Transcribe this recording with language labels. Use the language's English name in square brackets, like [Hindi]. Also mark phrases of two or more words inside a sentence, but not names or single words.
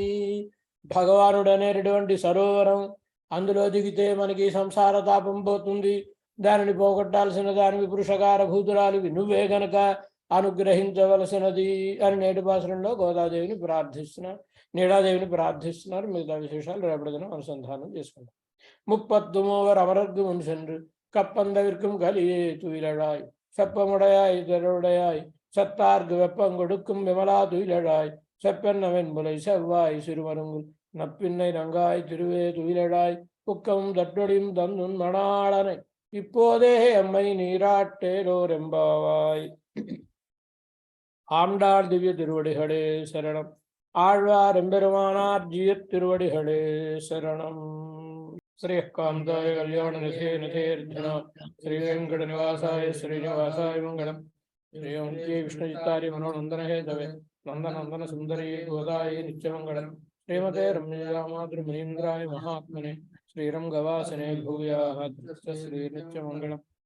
[Telugu] భగవానుడు అనేటటువంటి సరోవరం, అందులో దిగితే మనకి సంసార తాపం పోతుంది. దానిని పోగొట్టాల్సిన దానివి పురుషకార భూతురాలివి నువ్వే గనక అనుగ్రహించవలసినది అని నేటి భాషలో గోదాదేవిని ప్రార్థిస్తున్నారు, నీడాదేవిని ప్రార్థిస్తున్నారు. మిగతా విశేషాలు రేపటి దినం అనుసంధానం చేసుకుంటాం. [Tamil] 33 அமரர்க்கு முன் சென்று கப்பந்தவிற்கும் கலியே துயிலழாய் செப்பமுடையாய் தெருடையாய் சத்தார்க்கு வெப்பம் கொடுக்கும் விமலா துயிலழாய் செப்பென்னவன் முலை செவ்வாய் சிறுவருங்குள் நப்பின்னை நங்காய் திருவே துயிலழாய் புக்கவும் தட்டொடியும் தந்துன் மணாளனை இப்போதே எம்மை நீராட்டேரோர் எம்பாவாய். ஆண்டாள் திவ்ய திருவடிகளே சரணம். ஆழ்வார் எம்பெருமானார் ஜீயத் திருவடிகளே சரணம். [Sanskrit] श्रीकांताय कल्याण निधे निधेर्धना श्री वेंकट निवासाय श्रीनिवासाय मंगलम. श्री ओं विष्णुचित्तारि मनोनंदन हे दवे नंदनंदन सुंदरी गोदाय नित्यमंगलम. श्रीमते रम्यजामातृ मुनीन्द्राय महात्मने श्रीरंगवासने भूयाः श्री नित्यमंगलम.